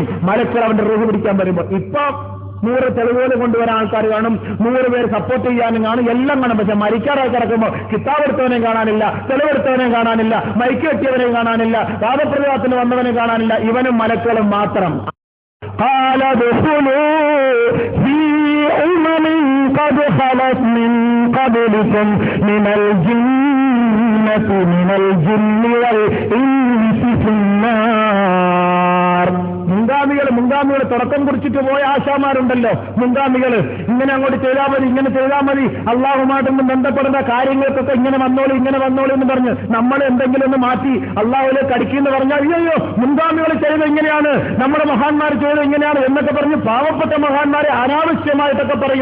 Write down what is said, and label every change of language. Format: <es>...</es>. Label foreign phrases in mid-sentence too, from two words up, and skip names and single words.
<ml>മലക്കൾ അവന്റെ റൂഹ് പിടിക്കാൻ വരുമ്പോൾ. ഇപ്പൊ 100 തെളിവുകൾ കൊണ്ടുവരാൻ ആൾക്കാർ കാണും, 100 പേര് സപ്പോർട്ട് ചെയ്യാനും കാണും, എല്ലാം കാണും. പക്ഷെ മരിക്കാറായി കിടക്കുമ്പോൾ കിതാബെടുത്തവനെയും കാണാനില്ല, തെളിവെടുത്തവനെയും കാണാനില്ല, മൈക്ക് കെട്ടിയവനെയും കാണാനില്ല, വാദപ്രതിവാദത്തിന് വന്നവനെയും കാണാനില്ല. ഇവനും മലക്കളും മാത്രം.</ml> <ar>قال ادخلوا في أمم قد خلت من قبلكم من الجن والإنس في النار.</ar> <ml>മുൻഗാമികൾ തുടക്കം കുറിച്ചിട്ട് പോയ ആശാമാരുണ്ടല്ലോ, മുൻഗാമികള്. ഇങ്ങനെ അങ്ങോട്ട് ചെയ്താൽ മതി, അള്ളാഹുമായിട്ടൊന്നും ബന്ധപ്പെടുന്ന കാര്യങ്ങൾക്കൊക്കെ ഇങ്ങനെ വന്നോളൂ എന്ന് പറഞ്ഞ് നമ്മൾ എന്തെങ്കിലും ഒന്ന് മാറ്റി അള്ളാഹുലേക്ക് അടിക്കുമെന്ന് പറഞ്ഞാൽ അയ്യോ മുൻഗാമികൾ ചെയ്തത് ഇങ്ങനെയാണ്, നമ്മുടെ മഹാന്മാർ ചെയ്തത് ഇങ്ങനെയാണ് എന്നൊക്കെ പറഞ്ഞ് പാവപ്പെട്ട മഹാന്മാരെ അനാവശ്യമായിട്ടൊക്കെ പറയും.</ml>